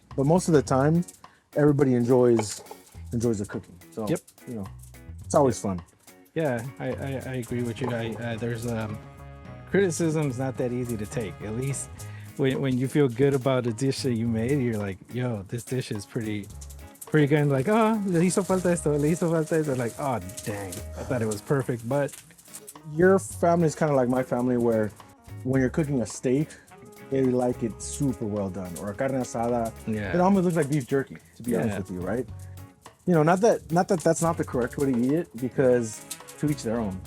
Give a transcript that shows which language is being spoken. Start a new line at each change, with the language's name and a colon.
English: But most of the time, everybody enjoys the cooking. So Yep. it's always fun. Yeah, I agree with you. There's criticism's not that easy to take. At least when you feel good about a dish that you made, you're like, yo, this dish is pretty good. And like, oh,
Spanish: le hizo falta esto, le hizo falta esto.
English: Like, oh, dang, I thought it was perfect. But Your family is kind of like my family, where when you're cooking a steak, they like it super well done, or a carne asada. Yeah. It almost looks like beef jerky, to be honest Yeah. with you, right? Not that that's not the correct way to eat it, because to each their own.